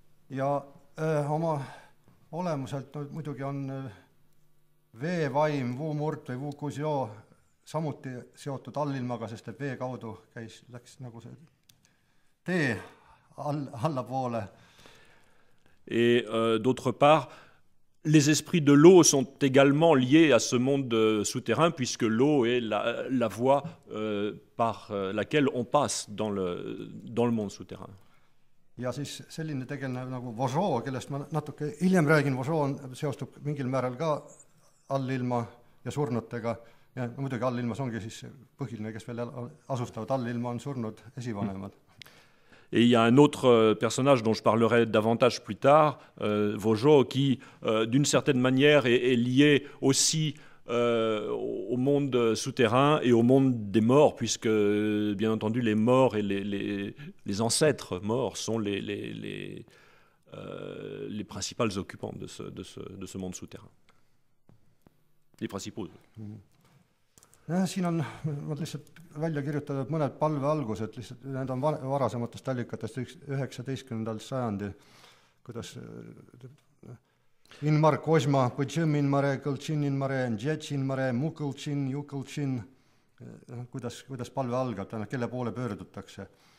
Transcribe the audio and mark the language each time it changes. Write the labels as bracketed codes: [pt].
[et] Ja oma olemuselt muidugi on veevaim, vuumurt või vuukusio samuti seotud allilmaga, sest et vee kaudu läks nagu see tee allapoole. [fr] Et d'autre part, les esprits de l'eau sont également liés à ce monde souterrain, puisque l'eau est la voie par laquelle on passe dans le monde souterrain. [et] Ja siis selline tegelane nagu Vožo, kellest ma natuke hiljem räägin, Vožo seostub mingil määral ka allilma ja surnutega. Ja muidugi allilmas ongi siis põhiline, kes veel asustavad allilma, on surnud esivanemad. [fr] Et il y a un autre personnage dont je parlerai davantage plus tard, Vožo, qui d'une certaine manière est lié aussi au monde souterrain et au monde des morts, puisque bien entendu les morts et les ancêtres morts sont les principales occupants de ce monde souterrain. Les principaux. [et] Siin on lihtsalt välja kirjutatud mõned palvealgused, lihtsalt need on varasematest allikatest 19. sajandil, kuidas Inmar Kozma, Põtšõm Inmare, Kõltšin Inmare, Ndjetš Inmare, Mukultšin, Jukultšin, kuidas palve algab, kelle poole pöördutakse.